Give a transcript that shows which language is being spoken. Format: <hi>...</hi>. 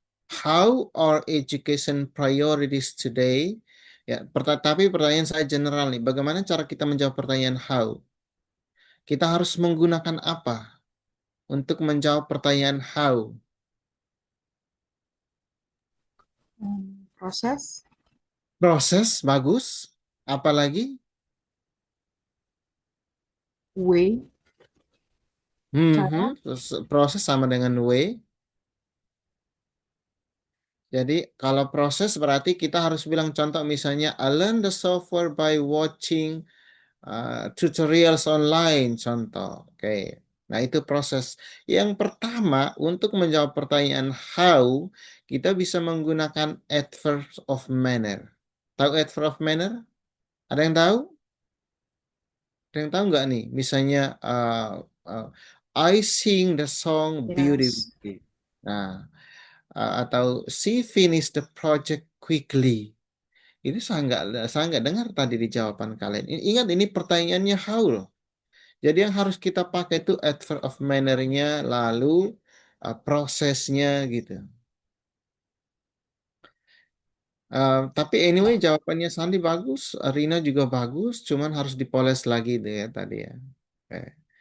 <en>How are education priorities today?</en> <id>Ya, tapi pertanyaan saya general nih. Bagaimana cara kita menjawab pertanyaan how? Kita harus menggunakan apa untuk menjawab pertanyaan how? Proses, Proses bagus. Apalagi? way, cara, Terus proses sama dengan way. Jadi kalau proses berarti kita harus bilang contoh misalnya</id> <en>I learn the software by watching tutorials online</en> <id>contoh. Oke. Nah, itu proses. Yang pertama untuk menjawab pertanyaan how, kita bisa menggunakan adverb of manner. Tahu adverb of manner? Ada yang tahu? Ada yang tahu nggak nih? Misalnya</id> <en>I sing the song yes, beautifully.</en> <id>Nah, atau</id> <en>she finished the project quickly.</en> <id>Ini saya nggak dengar tadi di jawaban kalian. Ingat ini pertanyaannya how loh. Jadi yang harus kita pakai itu adverb of manner-nya, lalu prosesnya gitu. Tapi anyway jawabannya Sandi bagus, Rina juga bagus, cuman harus dipoles lagi deh ya tadi ya. Oke.</id>